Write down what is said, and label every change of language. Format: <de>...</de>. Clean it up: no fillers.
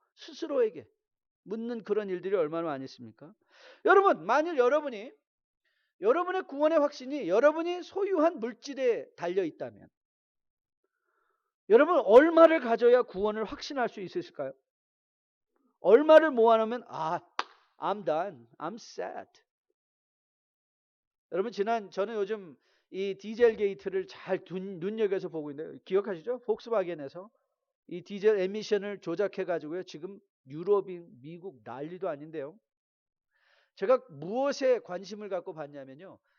<ko>스스로에게 묻는 그런 일들이 얼마나 많이 있습니까? 여러분, 만일 여러분의 구원의 확신이 여러분이 소유한 물질에 달려 있다면 여러분 얼마를 가져야 구원을 확신할 수 있으실까요? 얼마를 모아놓으면</ko> <en>I'm done, I'm set.</en> <ko>여러분 저는 요즘 이 디젤 게이트를 잘 눈여겨서 보고 있는데 기억하시죠? 폭스바겐에서 이 디젤 에미션을 조작해 가지고요. 지금 유럽이 미국 난리도 아닌데요. 제가 무엇에 관심을 갖고 봤냐면요.</ko>